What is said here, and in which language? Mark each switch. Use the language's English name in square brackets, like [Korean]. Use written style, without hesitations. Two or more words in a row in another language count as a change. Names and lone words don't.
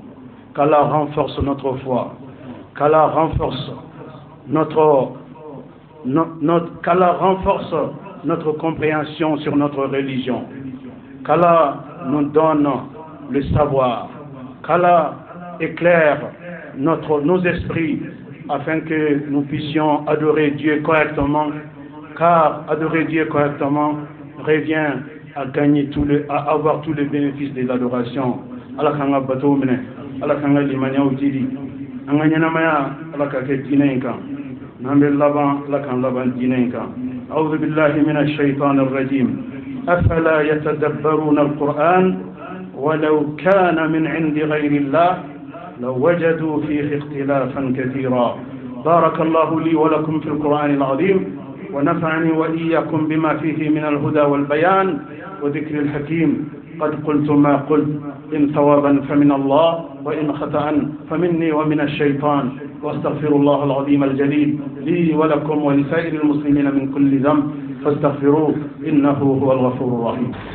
[French] Qu'Allah renforce notre foi, qu'Allah renforce qu'Allah renforce notre compréhension sur notre religion, qu'Allah nous donne le savoir, qu'Allah éclaire nos esprits afin que nous puissions adorer Dieu correctement, car adorer Dieu correctement revient à gagner à avoir tous les bénéfices de l'adoration. [Mandingo] Allah kanga batomene, Allah kanga limanya ujidi, anganya maya Allah kake dinenka, nambe laban Allah kan laban dinenka. [Arabic] أعوذ بالله من الشيطان الرجيم أفلا يتدبرون القرآن ولو كان من عند غير الله لوجدوا فيه اختلافا كثيرا بارك الله لي ولكم في القرآن العظيم ونفعني وإياكم بما فيه من الهدى والبيان وذكر الحكيم قد قلت ما قلت إن ثوابا فمن الله وإن خطأ فمني ومن الشيطان واستغفر الله العظيم الجليل لي ولكم ولسائر المسلمين من كل ذنب فاستغفروه إنه هو الغفور الرحيم.